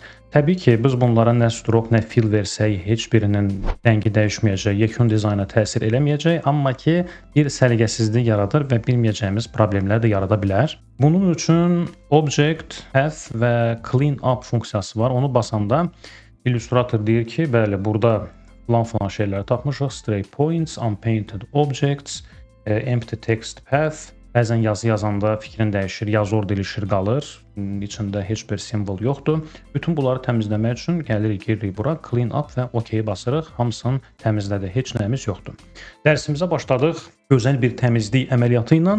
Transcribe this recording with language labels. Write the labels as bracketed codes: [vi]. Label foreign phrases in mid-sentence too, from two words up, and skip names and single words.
[az] Təbii ki, biz bunlara nə stroke, nə fill versək, heç birinin rəngi dəyişməyəcək, yekun dizayna təsir eləməyəcək, amma ki, bir səliqəsizlik yaradır və bilməyəcəyimiz problemlər də yarada bilər. Bunun üçün Object, Path və [en] Clean Up [az] funksiyası var. Onu basanda İllüstrator deyir ki, bəli, burada falan şeyləri tapmışıq. [en] Stray points, unpainted objects, empty text path. [az] Bəzən yazı yazanda fikrin dəyişir, yazı orada ilişir qalır. İçində heç bir simvol yoxdur. Bütün bunları təmizləmək üçün gəlirik, giririk bura, [en] clean up [az] və OK basırıq. Hamısını təmizlədik, heç nəyimiz yoxdur. Dərsimizə başladıq gözəl bir təmizlik əməliyyatı ilə.